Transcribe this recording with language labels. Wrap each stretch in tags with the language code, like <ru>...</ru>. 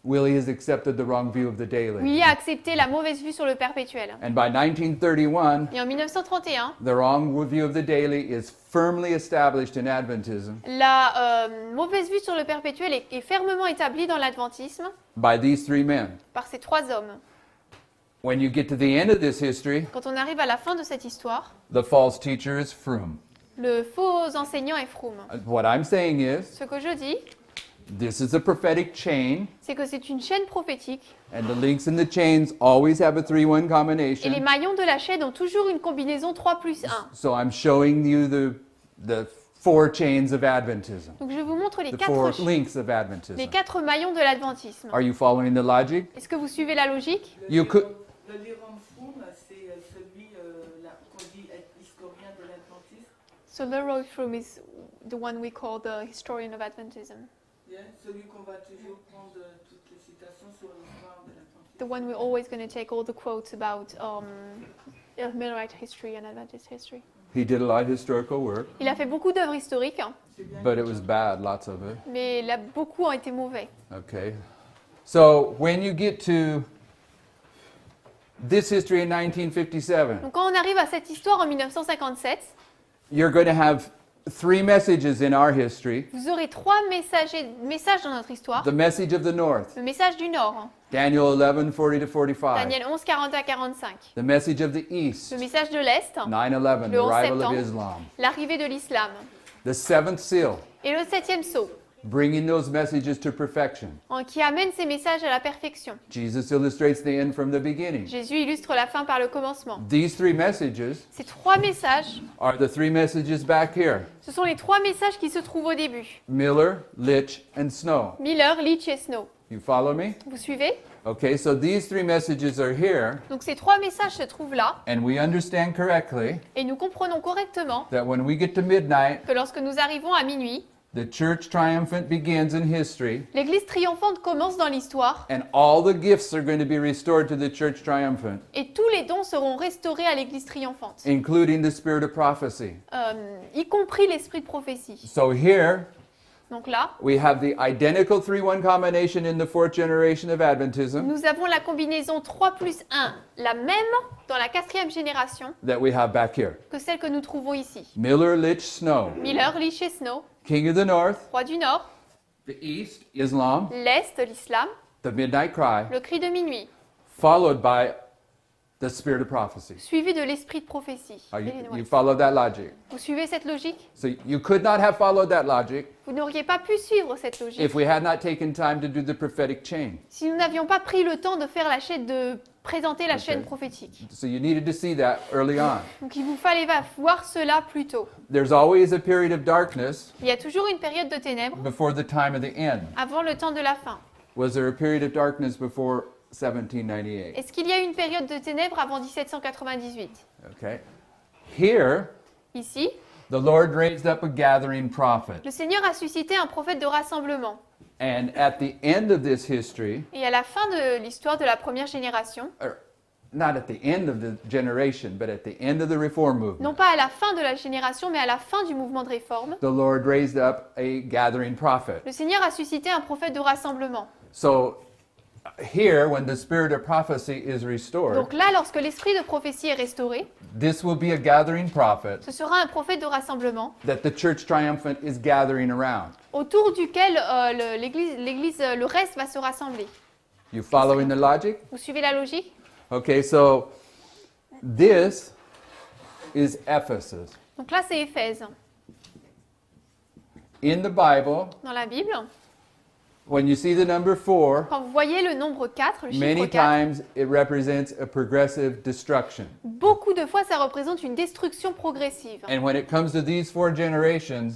<en>Willie has accepted the wrong view of the daily.</en> <fr>Willy a accepté la mauvaise vue sur le perpétuel.</fr> <en>And by 1931,</en> <fr>Et en 1931,</fr> <en>the wrong view of the daily is firmly established in Adventism</en> <fr>la mauvaise vue sur le perpétuel est fermement établie dans l'adventisme</fr> <en>by these three men.</en> <fr>par ces 3 hommes.</fr> <en>When you get to the end of this history,</en> <fr>Quand on arrive à la fin de cette histoire,</fr> <en>the false teacher is Froome.</en> <fr>le faux enseignant est Froome.</fr> <en>What I'm saying is,</en> <fr>Ce que je dis,</fr> <en>This is a prophetic chain,</en> <fr>c'est que c'est une chaîne prophétique</fr> <en>and the links in the chains always have a 3-1</en> <fr>et les</fr> <en>combination.</en> <fr>maillons de la chaîne ont toujours une combinaison 3 plus 1.</fr> <en>So I'm showing you the 4 chains of Adventism,</en> <fr>Donc je vous montre</fr> <en>the 4</en> <fr>les</fr> <en>links of Adventism.</en> <fr>4 mailles de l'adventisme.</fr> <en>Are you following the logic?</en> <fr>Est-ce que vous suivez la logique?</fr> <en>You could.</en> <fr>Le Leram Froom, c'est celui qu'on dit être historien de l'adventisme.</fr> <en>So Leroy Froome is the one we call the historian of Adventism.</en> <fr>Yeah, celui qu'on va toujours prendre toutes les citations sur l'histoire de l'adventisme.</fr> <en>The one we're always going to take all the quotes about Millerite history and Adventist history. He did a lot of historical work,</en> <fr>Il a fait beaucoup d'œuvres historiques, hein, C'est bien.</fr> <en>but it was bad, lots of it.</en> <fr>mais beaucoup ont été mauvais.</fr> <en>Okay. So when you get to this history in 1957,</en> <fr>Donc quand on arrive à cette histoire en 1957,</fr> <en>you're going to have 3 messages in our history.</en> <fr>vous aurez 3 messages dans notre histoire.</fr> <en>The message of the North,</en> <fr>Le message du Nord, hein,</fr> <en>Daniel 11, 40 to 45.</en> <fr>Daniel 11, 40 à 45.</fr> <en>The message of the East,</en> <fr>Le message de l'Est,</fr> <en>9/11, the</en> <fr>Le 11</fr> <en>arrival of</en> <fr>septembre.</fr> <en>Islam.</en> <fr>l'arrivée de l'islam.</fr> <en>The 7th seal,</en> <fr>Et le 7e sceau,</fr> <en>bringing those messages to perfection.</en> <fr>qui amène ces messages à la perfection.</fr> <en>Jesus illustrates the end from the beginning.</en> <fr>Jésus illustre la fin par le commencement.</fr> <en>These 3 messages</en> <fr>Ces 3 messages,</fr> <en>are the 3 messages back here.</en> <fr>ce sont les 3 messages qui se trouvent au début.</fr> <en>Miller, Litch, and Snow.</en> <fr>Miller, Leach et Snow.</fr> <en>You follow me?</en> <fr>Vous suivez?</fr> <en>Okay, so these 3 messages are here,</en> <fr>Donc ces 3 messages se trouvent là,</fr> <en>and we understand correctly</en> <fr>et nous comprenons correctement</fr> <en>that when we get to midnight,</en> <fr>que lorsque nous arrivons à minuit,</fr> <en>the church triumphant begins in history,</en> <fr>l'Église triomphante commence dans l'histoire,</fr> <en>and all the gifts are going to be restored to the church triumphant,</en> <fr>et tous les dons seront restaurés à l'Église triomphante,</fr> <en>including the spirit of prophecy.</en> <fr>y compris l'esprit de prophétie.</fr> <en>So here,</en> <fr>Donc là,</fr> <en>we have the identical 3-1 combination in the 4th generation of Adventism</en> <fr>nous avons la combinaison 3 plus 1, la même dans la 4e génération</fr> <en>that we have back here.</en> <fr>que celle que nous trouvons ici.</fr> <en>Miller, Litch, Snow.</en> <fr>Miller, Leach et Snow,</fr> <en>King of the North,</en> <fr>roi du Nord,</fr> <en>the East, Islam,</en> <fr>l'Est, l'Islam,</fr> <en>the Midnight Cry,</en> <fr>le cri de minuit,</fr> <en>followed by the spirit of prophecy.</en> <fr>suivi de l'esprit de prophétie.</fr> <en>Are you, Illinois. you follow that logic?</en> <fr>Vous suivez cette logique?</fr> <en>So you could not have followed that logic</en> <fr>Vous n'auriez pas pu suivre cette logique</fr> <en>if we had not taken time to do the prophetic chain.</en> <fr>si nous n'avions pas pris le temps de faire la chaîne, de présenter la chaîne prophétique.</fr> <en>So you needed to see that early on.</en> <fr>Donc il vous fallait voir cela plus tôt.</fr> <en>There's always a period of darkness</en> <fr>Il y a toujours une période de ténèbres</fr> <en>before the time of the end.</en> <fr>avant le temps de la fin.</fr> <en>Was there a period of darkness before 1798?</en> <fr>Est-ce qu'il y a eu une période de ténèbres avant 1798?</fr> <en>Okay. Here,</en> <fr>Ici,</fr> <en>the Lord raised up a gathering prophet.</en> <fr>le Seigneur a suscité un prophète de rassemblement.</fr> <en>And at the end of this history,</en> <fr>Et à la fin de l'histoire de la première génération,</fr> <en>or not at the end of the generation, but at the end of the reform movement,</en> <fr>non pas à la fin de la génération, mais à la fin du mouvement de réforme,</fr> <en>the Lord raised up a gathering prophet.</en> <fr>le Seigneur a suscité un prophète de rassemblement.</fr> <en>So here, when the spirit of prophecy is restored,</en> <fr>Donc là, lorsque l'esprit de prophétie est restauré,</fr> <en>this will be a gathering prophet</en> <fr>ce sera un prophète de rassemblement</fr> <en>that the church triumphant is gathering around.</en> <fr>autour duquel le reste va se rassembler.</fr> <en>You following the logic?</en> <fr>Vous suivez la logique?</fr> <en>Okay, so this is Ephesus.</en> <fr>Donc là, c'est Éphèse.</fr> <en>In the Bible,</en> <fr>Dans la Bible,</fr> <en>when you see the number 4,</en> <fr>quand vous voyez le nombre 4, le chiffre</fr> <en>many</en> <fr>4,</fr> <en>times it represents a progressive destruction.</en> <fr>beaucoup de fois, ça représente une destruction progressive.</fr> <en>And when it comes to these 4 generations,</en>